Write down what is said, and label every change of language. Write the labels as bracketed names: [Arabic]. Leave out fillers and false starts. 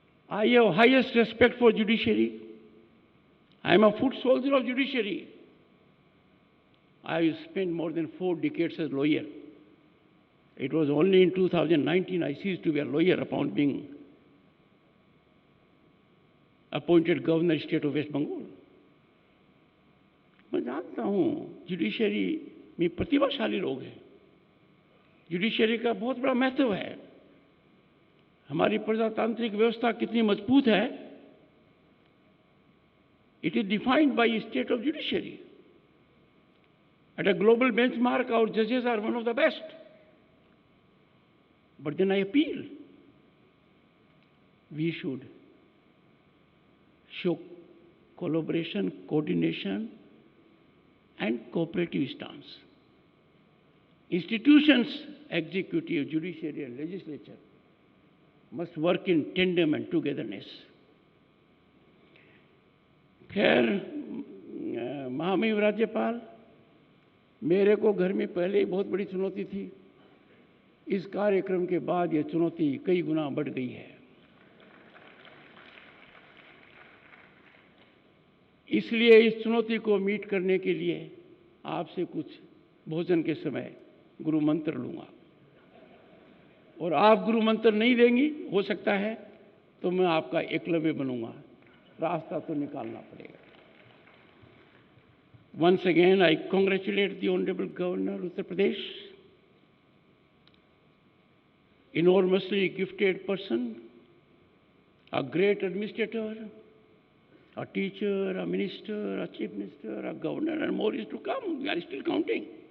[English] I have highest respect for judiciary. I am a foot soldier of judiciary. I have spent more than 4 decades as a lawyer. It was only in 2019 I ceased to be a lawyer upon being appointed governor state of West Bengal. [Hindi] मैं जानता हूं judiciary में प्रतिभाशाली लोग हैं, judiciary का बहुत बड़ा महत्व है। हमारी प्रजातांत्रिक व्यवस्था कितनी मजबूत है, [English] it is defined by state of judiciary. At a global benchmark, our judges are one of the best. But then I appeal, we should show collaboration, coordination, and cooperative stance. Institutions, executive, judiciary, and legislature, must work in tandem and togetherness. [Hindi] खैर, महामहिम राज्यपाल, मेरे को घर में पहले ही बहुत बड़ी चुनौती थी। इस कार्यक्रम के बाद यह चुनौती कई गुना बढ़ गई है। इसलिए इस चुनौती को मीट करने के लिए आपसे कुछ भोजन के समय गुरु मंत्र लूंगा, और आप गुरु मंत्र नहीं देंगी, हो सकता है तो मैं आपका एकलव्य बनूंगा, रास्ता तो निकालना पड़ेगा। [English] Once again, I congratulate the Honorable Governor of Uttar Pradesh, enormously gifted person, a great administrator, a teacher, a minister, a chief minister, a governor, and more is to come. We are still counting.